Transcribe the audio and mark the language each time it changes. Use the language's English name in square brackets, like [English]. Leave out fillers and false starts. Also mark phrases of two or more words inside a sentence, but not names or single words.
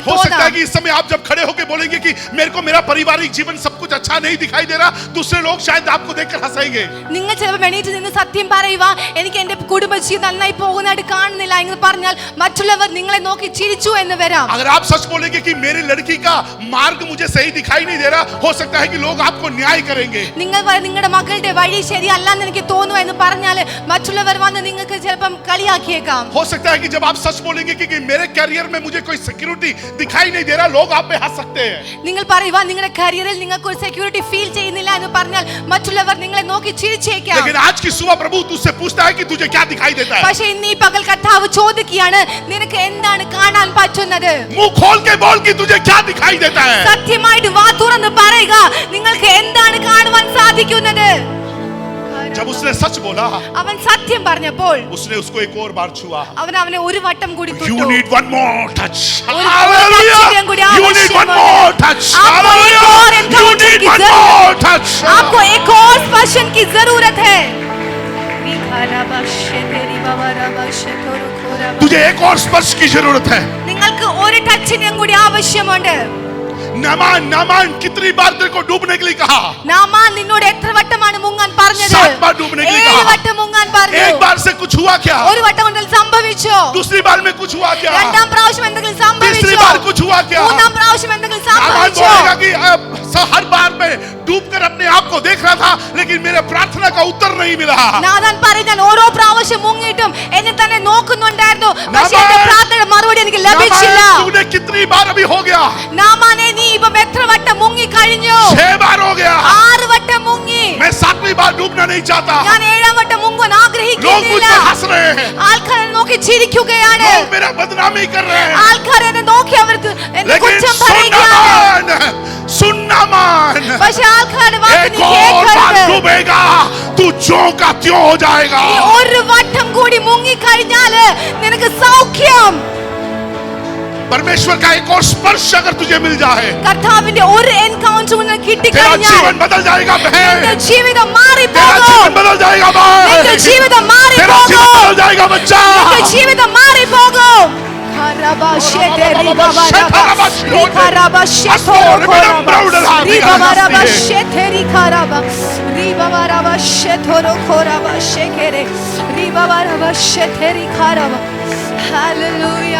[Hindi] हो सकता है [Malayalam] തോന്നാം. [Hindi] कि इस समय आप जब खड़े होकर बोलेंगे कि मेरे को मेरा पारिवारिक जीवन सब कुछ अच्छा नहीं दिखाई दे रहा, दूसरे लोग शायद आपको देखकर हंसेंगे. [Malayalam] നിങ്ങൾ ചിലപ്പോൾ എണീറ്റ് നിന്ന് സത്യം പറയുക, എനിക്ക് എന്റെ കുടുംബജീവിതം നന്നായി പോകുന്നതായിട്ട് കാണുന്നില്ല എന്ന് പറഞ്ഞാൽ മറ്റുള്ളവർ നിങ്ങളെ നോക്കി ചിരിച്ചു എന്ന് വരാം. [Hindi] अगर आप सच बोलेंगे कि मेरी लड़की का मार्ग मुझे सही दिखाई नहीं दे रहा, हो सकता है कि लोग आपको न्याय करेंगे. [Malayalam] നിങ്ങൾ നിങ്ങളുടെ മക്കളുടെ വഴി ശരിയല്ല എന്ന് എനിക്ക് തോന്നുന്നു എന്ന് പറഞ്ഞാൽ മറ്റുള്ളവർ വന്ന് നിങ്ങൾക്ക് ചിലപ്പം കളിയാക്കിയേക്കാം. [Hindi] हो सकता है कि जब आप सच बोलेंगे कि मेरे करियर में मुझे कोई सिक्योरिटी दिखाई नहीं दे रहा, लोग आप पे हंस सकते हैं. [Malayalam] നിങ്ങൾ പറയുക നിങ്ങളുടെ കരിയറിൽ നിങ്ങൾക്ക് ഒരു [English] security feel [Malayalam] ചെയ്യുന്നില്ല എന്ന് പറഞ്ഞാൽ മറ്റുള്ളവർ നിങ്ങളെ നോക്കി ചിരിച്ചേക്കാം. [Hindi] लेकिन आज की सुबह प्रभु तुझसे पूछता है कि तुझे क्या दिखाई देता है. [Malayalam] പക്ഷേ ഇന്ന് ഈ പകൽ കർത്താവ് ചോദിക്കുകയാണ്, നിനക്ക് എന്താണ് കാണാൻ പറ്റുന്നത്? [Hindi] मुंह खोल के बोल कि तुझे क्या दिखाई देता है. [Malayalam] സത്യമായിട്ട് വാ തുറന്ന് പറയുക, നിങ്ങൾക്ക് എന്താണ് കാണുവാൻ സാധിക്കുന്നത്? [Hindi] जब उसने सच बोला, [Malayalam] അവൻ സത്യം പറഞ്ഞപ്പോൾ [Hindi] उसने उसको एक और बार छुआ. [Malayalam] അവൻ അവനെ ഒരു വട്ടം കൂടി [English] You [Malayalam] തൊട്ടു. [English] need one more touch. [Malayalam] ഒരു Hallelujah. touch കൂടി [English] You need one [Malayalam] ആവശ്യമുണ്ട്. [English] more touch. [Hindi] आपको एक और [English] Hallelujah. You encounter need [Hindi] की [English] one [Hindi] जरूरत- [English] more touch. [Hindi] आपको एक और स्पर्शन की जरूरत है. तुझे एक और स्पर्श की जरूरत है. [Malayalam] നിങ്ങൾക്ക് ഒരു ടച്ചിനും കൂടി ആവശ്യമുണ്ട്. [Hindi] नामान नामान कितनी बार तेरे को डूबने के लिए कहा? [Malayalam] നാമാൻ നിന്നോട് എത്ര വട്ടമാണ് മുങ്ങാൻ പറഞ്ഞത്? [Hindi] 7 बार डूबने के लिए 7 कहा. [Malayalam] വട്ടം മുങ്ങാൻ പറഞ്ഞു. [Hindi] एक बार से कुछ हुआ क्या? [Malayalam] ഒരു വട്ടം കൊണ്ട് സംഭവിച്ചോ? [Hindi] दूसरी बार में कुछ हुआ क्या? [Malayalam] രണ്ടാം പ്രാവശ്യം എന്തെങ്കിലും [Hindi] तीसरी [Malayalam] സംഭവിച്ചോ? [Hindi] बार कुछ हुआ क्या? [Malayalam] മൂന്നാം പ്രാവശ്യം എന്തെങ്കിലും [Hindi] नामान [Malayalam] സംഭവിച്ചോ? [Hindi] बोलेगा कि हर बार में डूबकर अपने आप को देख रहा था, लेकिन मेरे प्रार्थना का उत्तर नहीं मिला. [Malayalam] നാഥാൻ പറയുന്നത് ഓരോ പ്രാവശ്യം മുങ്ങിയിട്ടും എന്നെ തന്നെ നോക്കുന്നുണ്ടായിരുന്നു, പക്ഷേ നാമാൻ, എന്റെ പ്രാർത്ഥനയുടെ മറുപടി എനിക്ക് ലഭിച്ചില്ല. [Hindi] नामान, तूने कितनी बार अभी हो गया? [Malayalam] നാമാനെ നീ ഇപ്പം എത്ര വട്ടം മുങ്ങി കഴിഞ്ഞു? [Hindi] 6 बार हो गया. [Malayalam] 6 വട്ടം മുങ്ങി. [Hindi] मैं 7वीं बार डूबना नहीं चाहता. [Malayalam] ഞാൻ 7ാം വട്ടം മുങ്ങാൻ [Hindi] लोग मुझ [Malayalam] ആഗ്രഹിക്കുന്നില്ല. [Hindi] पे हंस रहे हैं. [Malayalam] ആൾക്കാർ എന്നെ നോക്കി ചിരിക്കുകയാണ്. [Hindi] लोग मेरा बदनामी कर रहे हैं. [Malayalam] ആൾക്കാർ എന്നെ നോക്കി അവർക്ക് എന്നെ [Hindi] लेकिन [Malayalam] കുറ്റം [Hindi] सुनना [Malayalam] പറയുകയാണ്. [Hindi] मान, सुनना मान. [Malayalam] പക്ഷേ ആൾക്കാരുടെ വാക്ക് നീ [Hindi] एक और बार [Malayalam] കേൾക്കരുത്. [Hindi] डूबेगा, तू ज्यों का त्यों हो जाएगा. [Malayalam] നീ ഒരു വട്ടം കൂടി മുങ്ങി കഴിഞ്ഞാല് നിനക്ക് സൗഖ്യം. [Hindi] परमेश्वर का एक और स्पर्श अगर तुझे मिल जाए, [Malayalam] കർത്താവിന്റെ ഒരു എൻകൗണ്ടർ നിനക്ക് [Hindi] तेरा [Malayalam] കിട്ടിക്കഴിഞ്ഞാൽ [Hindi] जीवन बदल जाएगा बहन. [Malayalam] നിന്റെ ജീവിതം [Hindi] तेरा [Malayalam] മാറിപ്പോകും. [Hindi] जीवन बदल जाएगा भाई. [Malayalam] നിന്റെ ജീവിതം [Hindi] तेरा जीवन [Malayalam] മാറിപ്പോകും. [Hindi] बदल जाएगा बच्चा. [Malayalam] നിന്റെ ജീവിതം മാറിപ്പോകും. Hallelujah.